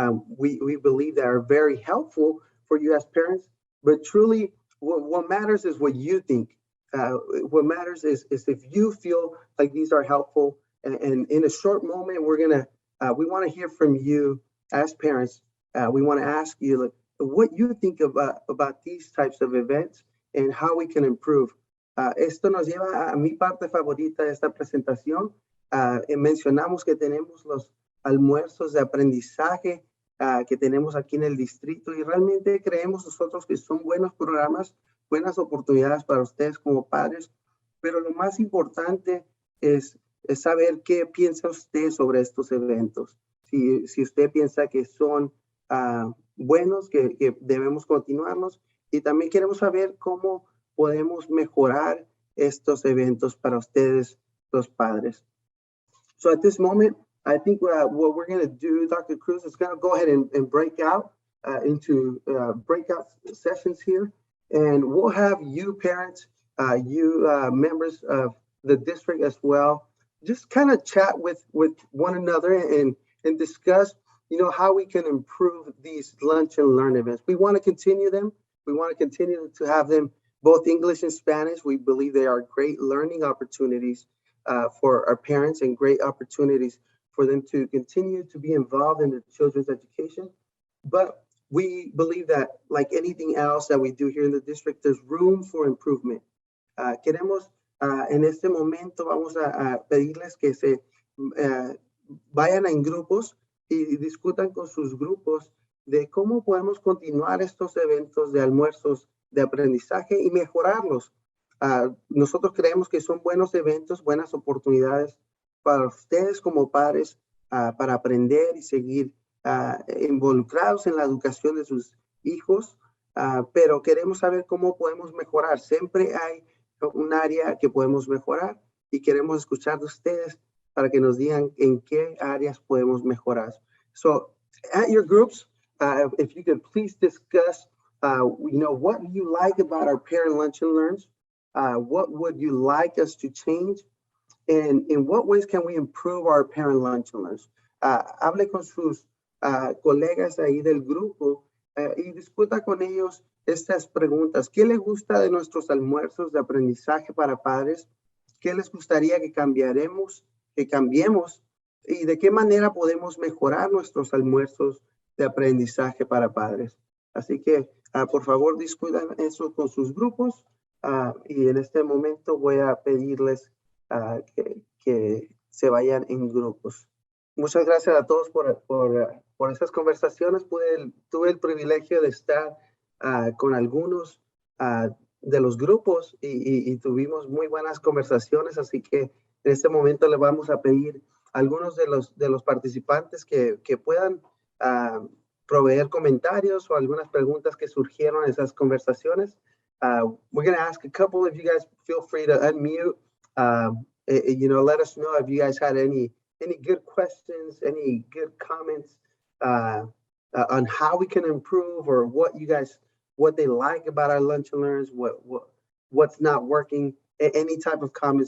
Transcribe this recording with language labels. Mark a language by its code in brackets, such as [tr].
[en] We believe that are very helpful for you as parents, but truly what matters is what you think. What matters is if you feel like these are helpful, and in a short moment, we want to hear from you as parents. We want to ask you like, what you think about these types of events and how we can improve. [es] Esto nos lleva a mi parte favorita de esta presentación. Mencionamos que tenemos los almuerzos de aprendizaje que tenemos aquí en el distrito y realmente creemos nosotros que son buenos programas, buenas oportunidades para ustedes como padres, pero lo más importante es saber qué piensa usted sobre estos eventos. Si usted piensa que son buenos, que debemos continuarlos, y también queremos saber cómo podemos mejorar estos eventos para ustedes, los padres. [en] So at this moment, I think what we're going to do, Dr. Cruz, is going to go ahead and break out into breakout sessions here. And we'll have you parents, you members of the district as well, just kind of chat with one another and discuss, how we can improve these lunch and learn events. We want to continue them. We want to continue to have them both English and Spanish. We believe they are great learning opportunities for our parents and great opportunities for them to continue to be involved in their children's education. But we believe that, like anything else that we do here in the district, there's room for improvement. [es] Queremos, en este momento, vamos a pedirles que se vayan en grupos y discutan con sus grupos de cómo podemos continuar estos eventos de almuerzos de aprendizaje y mejorarlos. Nosotros creemos que son buenos eventos, buenas oportunidades para ustedes como padres para aprender y seguir involucrados en la educación de sus hijos, pero queremos saber cómo podemos mejorar. Siempre hay un área que podemos mejorar y queremos escuchar de ustedes para que nos digan en qué áreas podemos mejorar. So at your groups, if you could please discuss, what do you like about our Parent Lunch and Learns? What would you like us to change? And in what ways can we improve our Parent Lunch and Learns? Hable con sus colegas ahí del grupo y discuta con ellos estas preguntas. ¿Qué les gusta de nuestros almuerzos de aprendizaje para padres? ¿Qué les gustaría que cambiemos? ¿Y de qué manera podemos mejorar nuestros almuerzos de aprendizaje para padres? Así que, por favor, discutan eso con sus grupos y en este momento voy a pedirles que se vayan en grupos. Muchas gracias a todos por estas conversaciones. Tuve el privilegio de estar con algunos de los grupos y tuvimos muy buenas conversaciones, así que en este momento le vamos a pedir a algunos de los participantes que puedan proveer comentarios o algunas preguntas que surgieron en esas conversaciones. [en] We're going to ask a couple of you guys, feel free to unmute. Let us know if you guys had any good questions, any good comments on how we can improve, or what they like about our lunch and learns, what's not working, any type of comment.